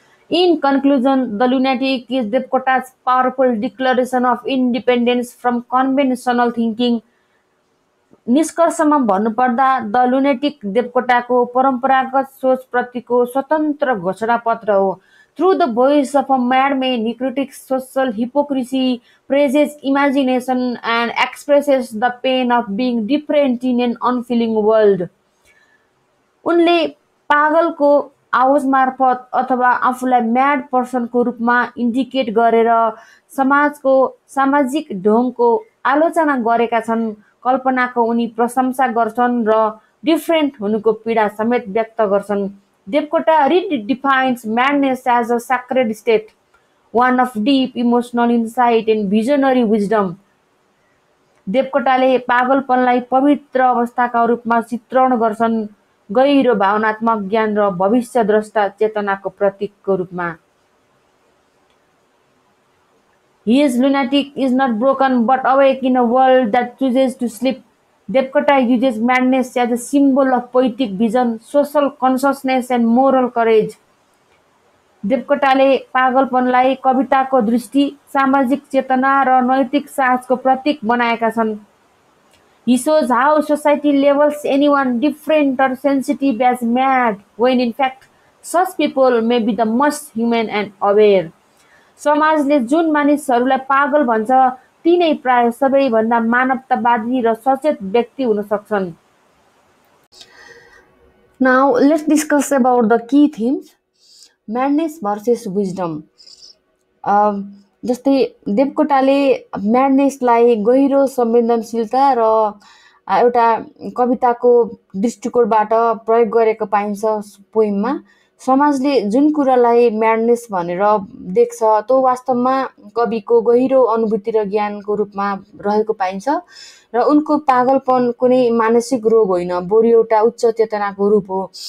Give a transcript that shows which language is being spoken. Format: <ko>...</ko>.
<en>In conclusion, the lunatic is Devkota's powerful declaration of independence from conventional thinking.</en> <ne>निष्कर्षमा भन्नुपर्दा the lunatic देवकोटाको परम्परागत सोचप्रतिको स्वतन्त्र घोषणापत्र हो.</ne> <en>Through the voice of a madman, he critiques social hypocrisy, praises imagination, and expresses the pain of being different in an unfeeling world.</en> <ne>उनले पागलको आवाज मार्फत अथवा आफूलाई म्याड पर्सनको रूपमा इन्डिकेट गरेर समाजको सामाजिक ढोङको आलोचना गरेका छन्. कल्पनाको उनी प्रशंसा गर्छन् र डिफरेन्ट हुनुको पीडा समेत व्यक्त गर्छन्.</ne> <en>Devkota redefines madness as a sacred state, one of deep emotional insight and visionary wisdom.</en> <ne>देवकोटाले पागलपनलाई पवित्र अवस्थाका रूपमा चित्रण गर्छन्, गहिरो भावनात्मक ज्ञान र भविष्यद्रष्टा चेतनाको प्रतीकको रूपमा।</ne> <en>He is lunatic, is not broken, but awake in a world that chooses to sleep. Devkota uses madness as a symbol of poetic vision, social consciousness, and moral courage.</en> <ne>देवकोटाले पागलपनलाई कविताको दृष्टि, सामाजिक चेतना र नैतिक साहसको प्रतीक बनाएका छन्।</ne> <en>He shows how society labels anyone different or sensitive as mad, when in fact such people may be the most human and aware.</en> <ne>समाजले जुन मानिसहरूलाई पागल भन्छ ती नै प्राय सबैभन्दा मानवतावादी र सचेत व्यक्ति हुन सक्छन्।</ne> <en>Now let's discuss about the key themes. Madness versus wisdom.</en> <ne>जस्तै देवकोटाले म्याडनेसलाई गहिरो संवेदनशीलता र एउटा कविताको दृष्टिकोणबाट प्रयोग गरेको पाइन्छ पोइममा। समाजले जुन कुरालाई म्याडनेस भनेर देख्छ त्यो वास्तवमा कविको गहिरो अनुभूति र ज्ञानको रूपमा रहेको पाइन्छ र उनको पागलपन कुनै मानसिक रोग होइन, बरु एउटा उच्च चेतनाको रूप हो।</ne>